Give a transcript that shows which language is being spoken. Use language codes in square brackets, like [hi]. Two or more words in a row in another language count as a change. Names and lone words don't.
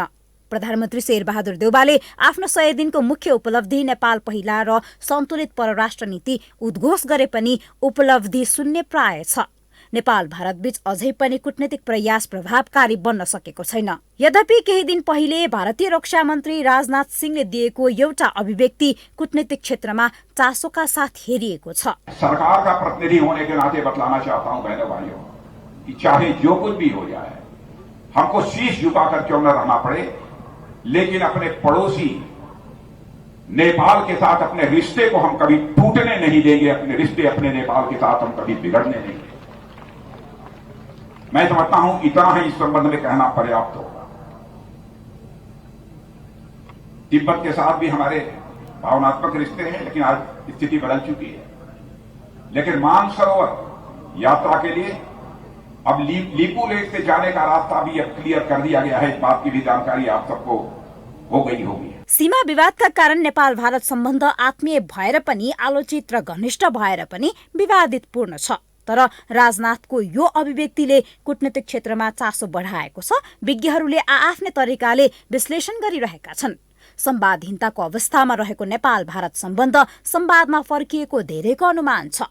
[ne] प्रधानमन्त्री शेरबहादुर देउवाले आफ्नो 100 दिनको मुख्य उपलब्धि नेपाल पहिला र सन्तुलित परराष्ट्र नीति उद्घोष गरे पनि उपलब्धि शून्य प्राय छ। नेपाल भारत बीच अझै पनि कूटनीतिक प्रयास प्रभावकारी बन्न सकेको छैन। यद्यपि केही दिन पहिले भारतीय रक्षा मन्त्री राजनाथ सिंहले दिएको एउटा अभिव्यक्ति कूटनीतिक क्षेत्रमा चासोका साथ हेरिएको छ। [hi] सरकार का प्रतिनिधि होने के नाते बतलाना चाहता हूं बहनों भाइयों कि चाहे जो कुछ भी हो जाए, हमको शीश झुकाकर क्यों न रहना पड़े, लेकिन अपने पड़ोसी नेपाल के साथ अपने रिश्ते को हम कभी टूटने नहीं देंगे। अपने रिश्ते अपने नेपाल के साथ हम कभी बिगड़ने नहीं देंगे। मैं समझता हूं इतना ही इस संबंध में कहना पर्याप्त होगा। तिब्बत के साथ भी हमारे भावनात्मक रिश्ते हैं, लेकिन आज स्थिति बदल चुकी है। लेकिन मानसरोवर यात्रा के लिए अब लिपू लेक से जाने का रास्ता भी अब क्लियर कर दिया गया है। इस बात की भी जानकारी आप सबको हो गई होगी। [ne] सीमा विवादका कारण नेपाल भारत सम्बन्ध आत्मीय भएर पनि आलोचित र घनिष्ठ भएर पनि विवादितपूर्ण छ। तर राजनाथको यो अभिव्यक्तिले कूटनीतिक क्षेत्रमा चासो बढाएको छ। विज्ञहरूले आआफ्नै तरिकाले विश्लेषण गरिरहेका छन्। संवादहीनताको अवस्थामा रहेको नेपाल भारत सम्बन्ध संवादमा फर्किएको धेरैको अनुमान छ।